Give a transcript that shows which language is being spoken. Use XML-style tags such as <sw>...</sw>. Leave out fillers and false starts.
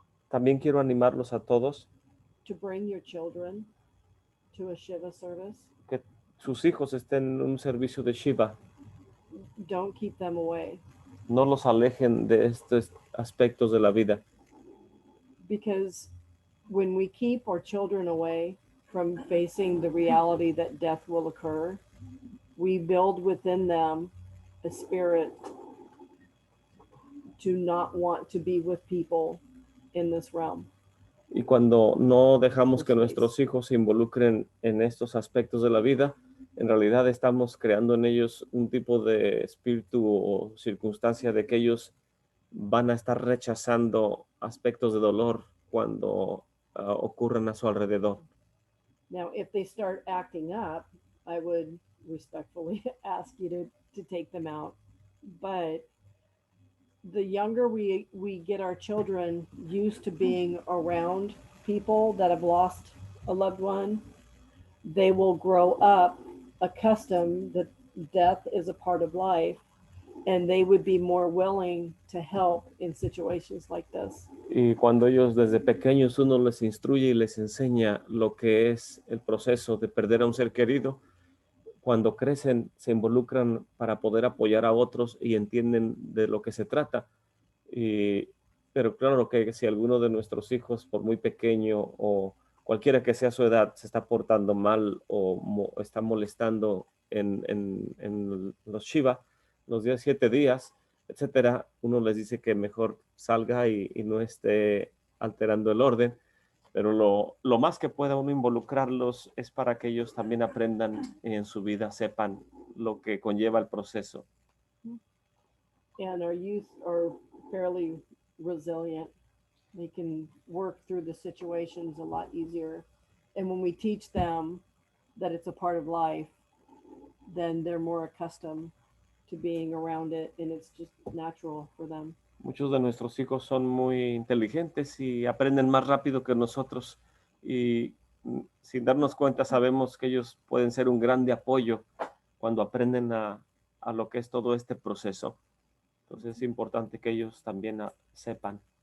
<es>También quiero animarlos a todos</es> <en>to bring your children to a Shiva service.</en> <es>que sus hijos estén en un servicio de Shiva.</es> <en>Don't keep them away.</en> <es>No los alejen de estos aspectos de la vida.</es> <en>Because when we keep our children away from facing the reality that death will occur, we build within them a spirit to not want to be with people in this realm.</en> <es>Y cuando no dejamos que nuestros hijos se involucren en estos aspectos de la vida, en realidad estamos creando en ellos un tipo de espíritu o circunstancia de que ellos van a estar rechazando aspectos de dolor cuando ocurran a su alrededor.</es> <en>Now, if they start acting up, I would respectfully ask you to take them out. But the younger we get our children used to being around people that have lost a loved one, they will grow up accustomed that death is a part of life, and they would be more willing to help in situations like this.</en> <es>Y cuando ellos desde pequeños uno les instruye y les enseña lo que es el proceso de perder a un ser querido, cuando crecen se involucran para poder apoyar a otros y entienden de lo que se trata. Pero claro que si alguno de nuestros hijos, por muy pequeño o cualquiera que sea su edad, se está portando mal o está molestando en los Shiva, los 7 días, etcétera, uno les dice que mejor salga y no esté alterando el orden. Pero lo más que pueda uno involucrarlos es para que ellos también aprendan en su vida, sepan lo que conlleva el proceso.</es> <en>And our youth are fairly resilient. They can work through the situations a lot easier. And when we teach them that it's a part of life, then they're more accustomed to being around it, and it's just natural for them.</en> <es>Muchos de nuestros hijos son muy inteligentes y aprenden más rápido que nosotros, y sin darnos cuenta sabemos que ellos pueden ser un grande apoyo cuando aprenden a lo que es todo este proceso. Entonces es importante que ellos también sepan.</es>